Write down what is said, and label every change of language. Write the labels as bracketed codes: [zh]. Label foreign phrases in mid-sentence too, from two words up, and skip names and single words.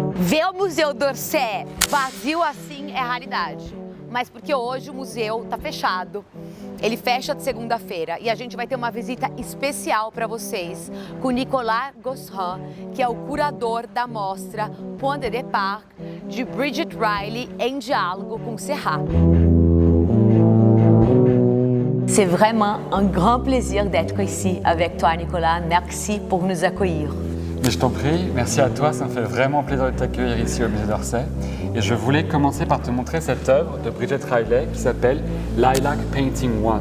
[pt] Ver o Museu d'Orsay vazio assim é raridade, mas porque hoje o museu está fechado. Ele fecha de segunda-feira e a gente vai ter uma visita especial para vocês com Nicolas Gosselin, que é o curador da mostra Point de Départ de Bridget Riley em diálogo com Serrat. [fr] C'est vraiment un grand plaisir d'être ici avec toi, Nicolas. Merci pour nous accueillir. Mais je t'en prie, merci à toi, ça me fait vraiment plaisir de t'accueillir ici au musée d'Orsay. Et je voulais commencer par te montrer cette œuvre de Bridget Riley qui s'appelle Lilac Painting One.